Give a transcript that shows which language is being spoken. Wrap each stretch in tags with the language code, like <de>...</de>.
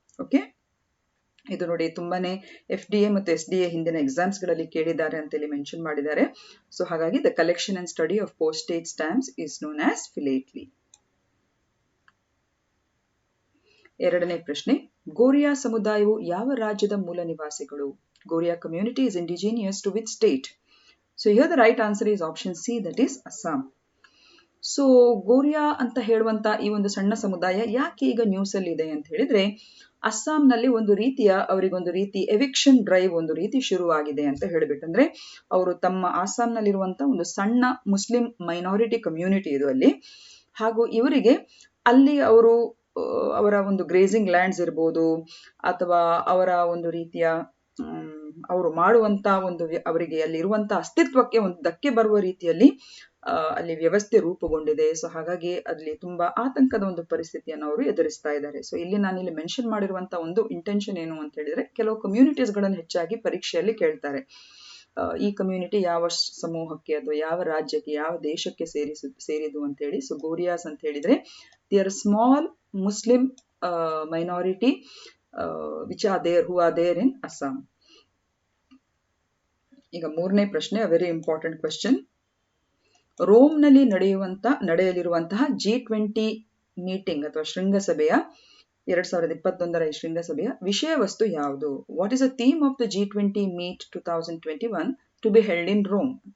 <kn>Okay, ಇದು ನೋಡಿ ತುಂಬಾನೇ FDA ಮತ್ತು SDA ಹಿಂದಿನ ಎಕ್ಸಾಮ್ಸ್ ಗಳಲ್ಲಿ ಕೇಳಿದ್ದಾರೆ ಅಂತ ಇಲ್ಲಿ ಮೆನ್ಷನ್ ಮಾಡಿದ್ದಾರೆ. ಸೊ ಹಾಗಾಗಿ</kn> <en>The collection and study of postage stamps is known as philately.</en> <kn>ಎರಡನೇ ಪ್ರಶ್ನೆ, ಗೋರಿಯಾ ಸಮುದಾಯವು ಯಾವ ರಾಜ್ಯದ ಮೂಲ ನಿವಾಸಿಗಳು?</kn> <en>Goria community is indigenous to which state? So here the right answer is option C, that is Assam.</en> <kn>So ಗೋರಿಯಾ ಅಂತ ಹೇಳುವಂತ ಈ ಒಂದು ಸಣ್ಣ ಸಮುದಾಯ ಯಾಕೆ ಈಗ ನ್ಯೂಸ್ ಅಲ್ಲಿ ಇದೆ ಅಂತ ಹೇಳಿದ್ರೆ, ಅಸ್ಸಾಂನಲ್ಲಿ ಅವರಿಗೊಂದು ರೀತಿ ಎವಿಕ್ಷನ್ ಡ್ರೈವ್ ಒಂದು ರೀತಿ ಶುರುವಾಗಿದೆ ಅಂತ ಹೇಳ್ಬಿಟ್ಟು, ಅಂದ್ರೆ ಅವರು ತಮ್ಮ ಅಸ್ಸಾಂನಲ್ಲಿರುವಂತ ಒಂದು ಸಣ್ಣ ಮುಸ್ಲಿಂ ಮೈನಾರಿಟಿ ಕಮ್ಯುನಿಟಿ ಇದು ಅಲ್ಲಿ. ಹಾಗೂ ಇವರಿಗೆ ಅಲ್ಲಿ ಅವರ ಒಂದು ಗ್ರೇಸಿಂಗ್ ಲ್ಯಾಂಡ್ಸ್ ಇರ್ಬೋದು, ಅಥವಾ ಅವರ ಒಂದು ರೀತಿಯ ಅವರು ಮಾಡುವಂತ ಒಂದು ಅವರಿಗೆ ಅಲ್ಲಿ ಇರುವಂತ ಅಸ್ತಿತ್ವಕ್ಕೆ ಒಂದು ಧಕ್ಕೆ ಬರುವ ರೀತಿಯಲ್ಲಿ ಅಲ್ಲಿ ವ್ಯವಸ್ಥೆ ರೂಪುಗೊಂಡಿದೆ. ಸೊ ಹಾಗಾಗಿ ಅಲ್ಲಿ ತುಂಬಾ ಆತಂಕದ ಒಂದು ಪರಿಸ್ಥಿತಿಯನ್ನು ಅವರು ಎದುರಿಸ್ತಾ ಇದ್ದಾರೆ. ಸೊ ಇಲ್ಲಿ ನಾನಿಲ್ಲಿ ಮೆನ್ಷನ್ ಮಾಡಿರುವಂತ ಒಂದು ಇಂಟೆನ್ಷನ್ ಏನು ಅಂತ ಹೇಳಿದ್ರೆ, ಕೆಲವು ಕಮ್ಯುನಿಟೀಸ್ ಗಳನ್ನು ಹೆಚ್ಚಾಗಿ ಪರೀಕ್ಷೆಯಲ್ಲಿ ಕೇಳ್ತಾರೆ. ಈ ಕಮ್ಯುನಿಟಿ ಯಾವ ಸಮೂಹಕ್ಕೆ ಅಥವಾ ಯಾವ ರಾಜ್ಯಕ್ಕೆ, ಯಾವ ದೇಶಕ್ಕೆ ಸೇರಿದು ಅಂತ ಹೇಳಿ.</kn> <en>so Gorias</en> <kn>ಅಂತ ಹೇಳಿದ್ರೆ</kn> <en>They are small Muslim minority which are there, who are there in Assam.</en> <kn>ಈಗ ಮೂರನೇ ಪ್ರಶ್ನೆ,</kn> <en>Very important question.</en> <kn>ರೋಮ್ನಲ್ಲಿ ನಡೆಯಲಿರುವಂತಹ G20 meeting ಅಥವಾ ಶೃಂಗಸಭೆಯ 2021ರ ಈ ಶೃಂಗಸಭೆಯ ವಿಷಯ ವಸ್ತು ಯಾವುದು?</kn> <en>What is the theme of the G20 meet 2021 to be held in Rome?</en>